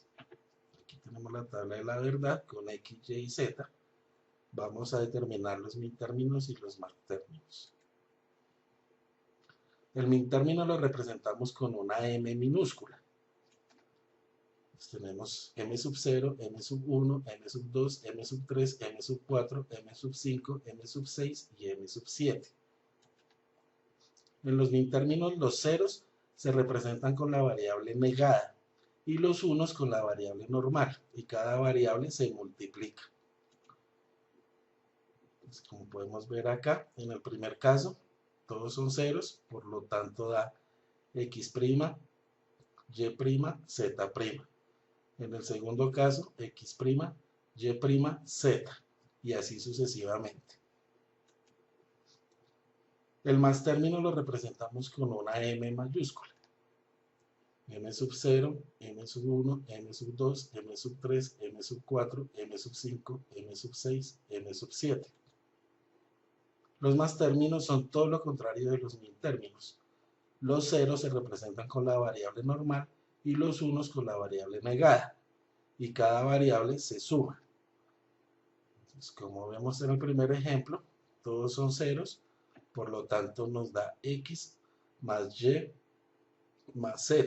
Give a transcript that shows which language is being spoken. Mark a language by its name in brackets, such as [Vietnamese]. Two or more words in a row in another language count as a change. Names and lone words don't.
[Spanish] Aquí tenemos la tabla de la verdad con X, Y y Z. Vamos a determinar los min términos y los max términos. El min término lo representamos con una m minúscula. Pues tenemos m sub 0, m sub 1, m sub 2, m sub 3, m sub 4, m sub 5, m sub 6 y m sub 7. En los min términos los ceros se representan con la variable negada y los unos con la variable normal, y cada variable se multiplica. Entonces, como podemos ver acá, en el primer caso, todos son ceros, por lo tanto da x', y', z'. En el segundo caso, x', y', z, y así sucesivamente. El más término lo representamos con una m mayúscula. M sub 0, M sub 1, M sub 2, M sub 3, M sub 4, M sub 5, M sub 6, M sub 7. Los más términos son todo lo contrario de los min términos. Los ceros se representan con la variable normal y los unos con la variable negada. Y cada variable se suma. Entonces, como vemos en el primer ejemplo, todos son ceros, por lo tanto nos da x más y más z.